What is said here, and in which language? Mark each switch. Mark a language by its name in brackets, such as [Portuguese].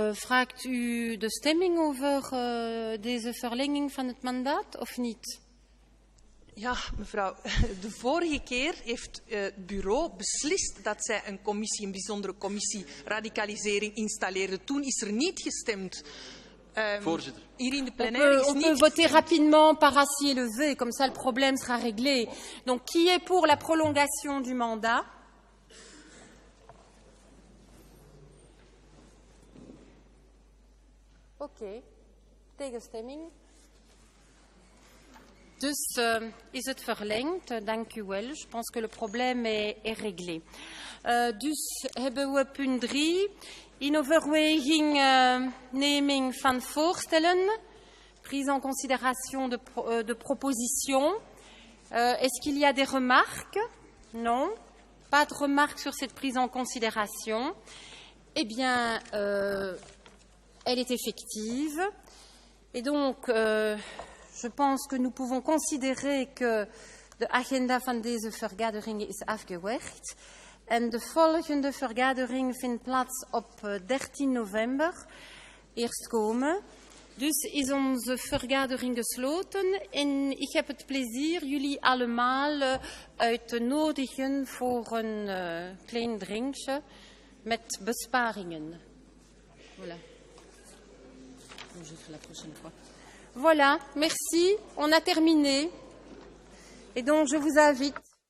[Dutch] Vraagt u de stemming over deze verlenging van het mandaat of niet? Ja, mevrouw. De vorige keer heeft het bureau beslist dat zij een bijzondere commissie radicalisering installeerde. Toen is er niet gestemd. Voorzitter. Hier in de plenaire [French] on peut voter rapidement par assis et levé, comme ça le problème sera réglé. Donc, qui est pour la prolongation du mandat? [Dutch] Oké, tegenstemming. Dus is het verlengd. Dank u wel. [French] Je pense que le problème est réglé. [Dutch] Dus hebben we punt 3. In overweging neming van voorstellen. [French] Prise en considération de propositions. Est-ce qu'il y a des remarques? Non. Pas de remarques sur cette prise en considération. Eh bien, elle est effective. Et donc, je pense que nous pouvons considérer que [Dutch] de agenda van deze vergadering is afgewerkt. En de volgende vergadering vindt plaats op 13 november. Eerst komen. Dus is onze vergadering gesloten. En ik heb het plezier jullie allemaal uit te nodigen voor een klein drinkje met besparingen. [French] Voilà. Je ferai la prochaine fois. Voilà, merci. On a terminé. Et donc, je vous invite